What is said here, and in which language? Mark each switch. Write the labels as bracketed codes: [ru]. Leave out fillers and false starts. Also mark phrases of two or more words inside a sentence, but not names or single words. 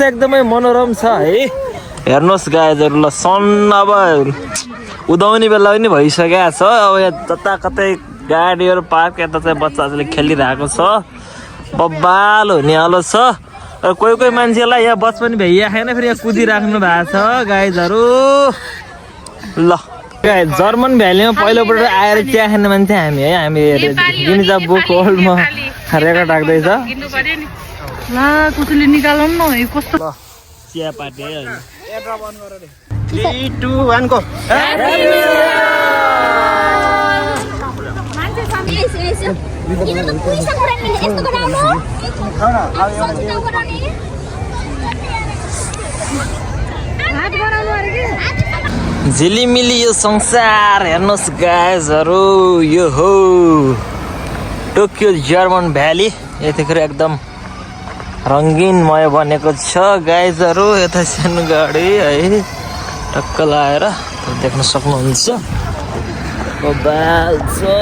[ne] एकदमै मनोरम छ है हेर्नुहोस् गाइजहरू ल सन अब उदाउने बेला पनि भइसकेको छ अब यहाँ जता कतै गाडीहरू पार्क यता चाहिँ बच्चाहरूले खेलिरहेको छ बब्बाल हुनेवालो छ र कोही कोही मान्छेलाई यहाँ बच पनि भ्याइया छैन फेरि यहाँ कुदिराख्नु भएको छ गाइजहरू ल जर्मन भ्यालीमा पहिलोपल्ट आएर चिया खाने मान्छे हामी है हामी गिनिजा बुक वर्ल्डमा रेकर्ड राख्दैछ ला कसैले निकालौँ न है कस्तो चिया पार्टी है [en] 3, 2, 1 go [id] Ini tuh tulisan orang ini, itu kenapa? [ne] झिलिमिली यो संसार हेर्नुहोस् गाइजहरू यो हो टोकियो जर्मन भ्याली यतिखेर एकदम रङ्गिनमय बनेको छ गाइजहरू यता सानो गाडी है टक्क लाएर देख्न सक्नुहुन्छ बब्बाल छ